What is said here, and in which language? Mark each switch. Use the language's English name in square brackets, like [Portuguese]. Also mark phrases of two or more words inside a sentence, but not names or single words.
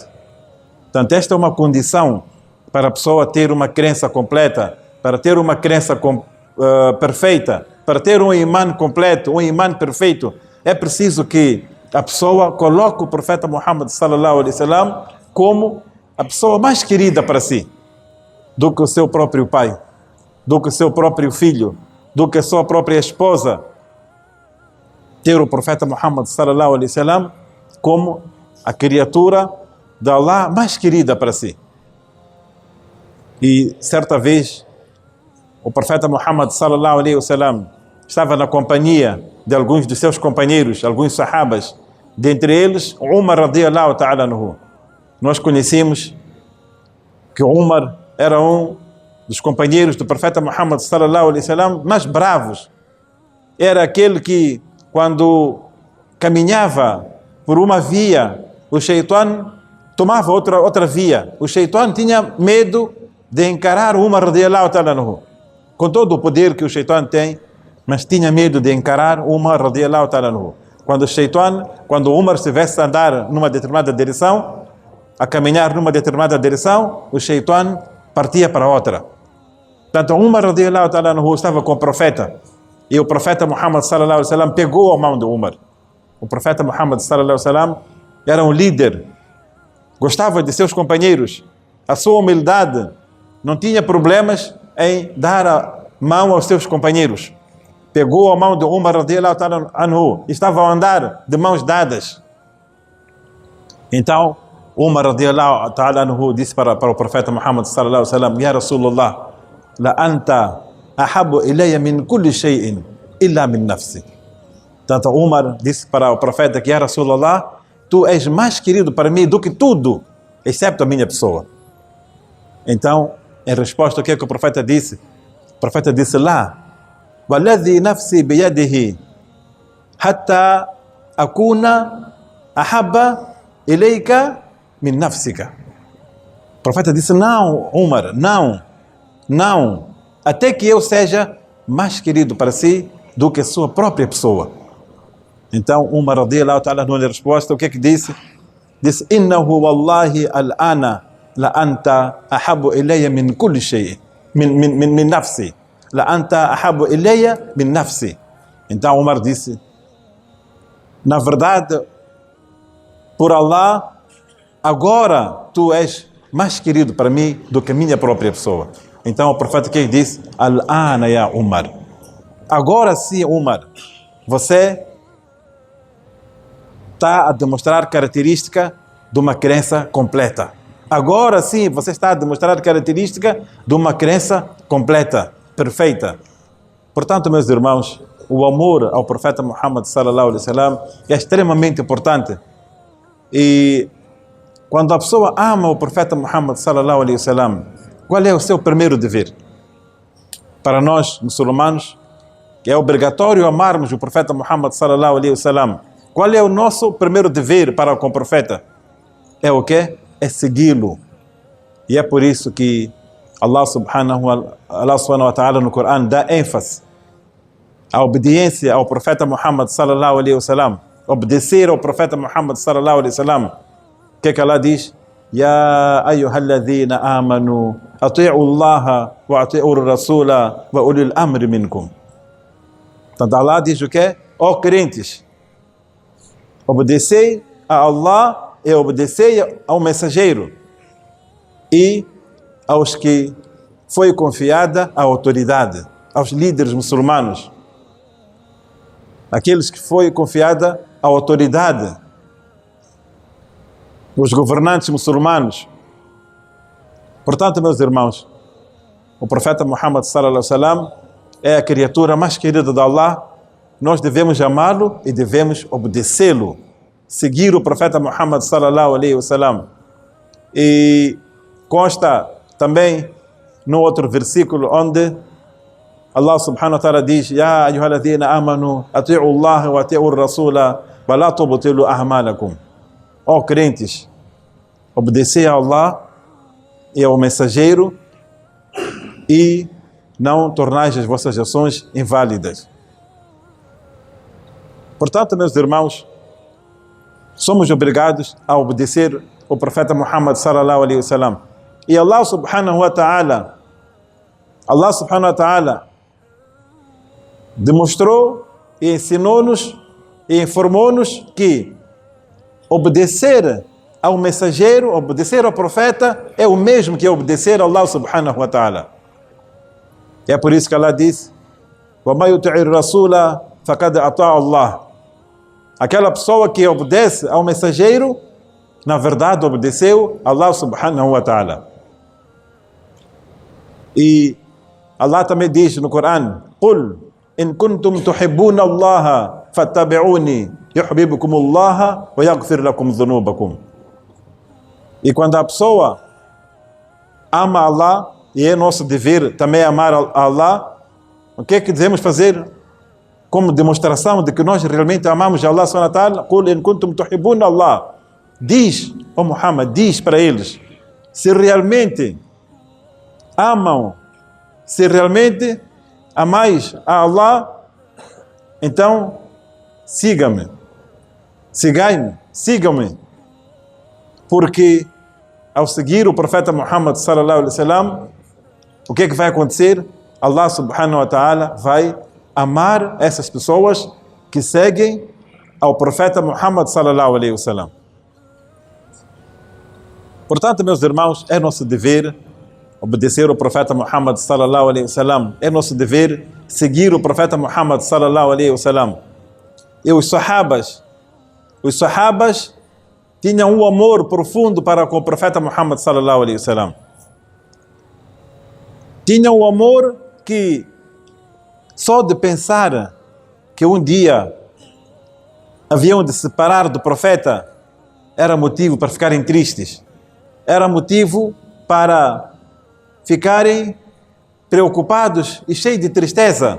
[Portuguese] Portanto, esta é uma condição para a pessoa ter uma crença completa, para ter uma crença perfeita, para ter um imã completo, um imã perfeito. É preciso que a pessoa coloque o profeta Muhammad [Arabic] صلى الله عليه وسلم [Portuguese] como a pessoa mais querida para si, do que o seu próprio pai, do que o seu próprio filho, do que a sua própria esposa. Ter o profeta Muhammad [Arabic] صلى الله عليه وسلم [Portuguese] como a criatura de Allah mais querida para si. E certa vez o profeta Muhammad [Arabic] صلى الله عليه وسلم [Portuguese] estava na companhia de alguns de seus companheiros, alguns sahabas, dentre eles Umar [Arabic] رضي الله تعالى عنه. [Portuguese] Nós conhecemos que Umar era um dos companheiros do profeta Muhammad [Arabic] صلى الله عليه وسلم [Portuguese] mais bravos. Era aquele que, quando caminhava por uma via, o Shaitan tomava outra via. O Shaitan tinha medo de encarar Umar [Arabic] رضي الله تعالى عنه, [Portuguese] com todo o poder que o Shaitan tem, mas tinha medo de encarar Umar [Arabic] رضي الله تعالى عنه. [Portuguese] Quando Umar estivesse a andar numa determinada direção, a caminhar numa determinada direção, o Shaitan partia para outra. Portanto, Umar [Arabic] رضي الله تعالى عنه [Portuguese] estava com o profeta, e o profeta Muhammad [Arabic] صلى الله عليه وسلم [Portuguese] pegou a mão de Umar. O profeta Muhammad [Arabic] صلى الله عليه وسلم [Portuguese] era um líder, gostava de seus companheiros, a sua humildade, não tinha problemas em dar a mão aos seus companheiros. Pegou a mão de Umar [Arabic] رضي الله تعالى عنه, [Portuguese] estava a andar de mãos dadas. [Arabic] Então Umar رضي الله تعالى عنه [Portuguese] disse para o profeta Muhammad [Arabic] صلى الله عليه وسلم: "يا رسول الله، لأنت أحب إلي من كل شيء إلا من نفسي." [Portuguese] Tanto Umar disse para o profeta que: [Arabic] "يا رسول الله, [Portuguese] tu és mais querido para mim do que tudo, exceto a minha pessoa." Então, em resposta, o que é que o profeta disse? O profeta disse: "Lá, [Arabic] والذي نفسي بيده، حتى أكون أحب إليك من نفسك." [Portuguese] O profeta disse: "Não, Umar, não, até que eu seja mais querido para si do que a sua própria pessoa." Então, Umar [Arabic] رضي الله تعالى عنه, [Portuguese] na resposta, o que é que disse? Disse: [Arabic] "إنه والله الآن لأنت أحب إلي من كل شيء، من نفسي. لأنت أحب إلي من نفسي. [Portuguese] Então Umar disse, na verdade, por Allah, agora tu és mais querido para mim do que a minha própria pessoa. Então o profeta que disse, [Arabic] الآن يا عمر. [Portuguese] Agora sim, Umar, você está a demonstrar característica de uma crença completa. Agora sim, você está a demonstrar característica de uma crença completa, perfeita. Portanto, meus irmãos, o amor ao profeta Muhammad [Arabic] صلى الله عليه وسلم [Portuguese] é extremamente importante. E quando a pessoa ama o profeta Muhammad [Arabic] صلى الله عليه وسلم, [Portuguese] qual é o seu primeiro dever? Para nós, muçulmanos, que é obrigatório amarmos o profeta Muhammad [Arabic] صلى الله عليه وسلم. [Portuguese] Qual é o nosso primeiro dever para com o profeta? É o quê? É segui-lo. E é por isso que Allah [Arabic] سبحانه وتعالى [Portuguese] no Corão dá ênfase à obediência ao profeta Muhammad [Arabic] صلى الله عليه وسلم. [Portuguese] Obedecer ao profeta Muhammad [Arabic] صلى الله عليه وسلم. [Portuguese] O que Allah diz? [Arabic] يا أيها الذين آمنوا أطيعوا الله وأطيعوا الرسول وأولي الأمر منكم. [Portuguese] Então Allah diz o quê? Ó crentes, obedecei a Allah e obedecei ao mensageiro e aos que foi confiada a autoridade, aos líderes muçulmanos, aqueles que foi confiada a autoridade, os governantes muçulmanos. Portanto, meus irmãos, o profeta Muhammad [Arabic] صلى الله عليه وسلم [Portuguese] é a criatura mais querida de Allah. Nós devemos amá-lo e devemos obedecê-lo, seguir o profeta Muhammad [Arabic] صلى الله عليه وسلم. [Portuguese] E consta também no outro versículo onde Allah [Arabic] سبحانه وتعالى diz: يا أيها الذين آمنوا أطيعوا الله وأطيعوا الرسول ولا تبطلوا أعمالكم. [Portuguese] Ó crentes, obedecei a Allah e ao mensageiro e não tornais as vossas ações inválidas. Portanto, meus irmãos, somos obrigados a obedecer o profeta Muhammad [Arabic] صلى الله عليه وسلم. [Portuguese] E Allah [Arabic] سبحانه وتعالى [Portuguese] demonstrou e ensinou-nos e informou-nos que obedecer ao mensageiro, obedecer ao profeta é o mesmo que obedecer a Allah [Arabic] سبحانه وتعالى. [Portuguese] É por isso que Allah diz: [Arabic] "ومن يطع الرسول فقد أطاع الله." [Portuguese] Aquela pessoa que obedece ao mensageiro, na verdade obedeceu a Allah [Arabic] سبحانه وتعالى. [Portuguese] E Allah também diz no Corão: [Arabic] "قل إن كنتم تحبون الله فاتبعوني يحببكم الله ويغفر لكم ذنوبكم." [Portuguese] E quando a pessoa ama Allah, e é nosso dever também amar a Allah, o que é que devemos fazer como demonstração de que nós realmente amamos a Allah [Arabic] سبحانه وتعالى? قل إن كنتم تحبون الله. [Portuguese] Diz, ó Muhammad, diz para eles, se realmente amam, se realmente amais a Allah, então sigam-me, sigam-me, porque ao seguir o profeta Muhammad [Arabic] صلى الله عليه وسلم, [Portuguese] o que é que vai acontecer? Allah [Arabic] سبحانه وتعالى [Portuguese] vai amar essas pessoas que seguem ao profeta Muhammad [Arabic] صلى الله عليه وسلم. [Portuguese] Portanto, meus irmãos, é nosso dever obedecer o profeta Muhammad [Arabic] صلى الله عليه وسلم. [Portuguese] É nosso dever seguir o profeta Muhammad [Arabic] صلى الله عليه وسلم. [Portuguese] E os sahabas tinham um amor profundo para com o profeta Muhammad [Arabic] صلى الله عليه وسلم. [Portuguese] Tinham um amor que só de pensar que um dia haviam de se separar do profeta era motivo para ficarem tristes. Era motivo para ficarem preocupados e cheios de tristeza.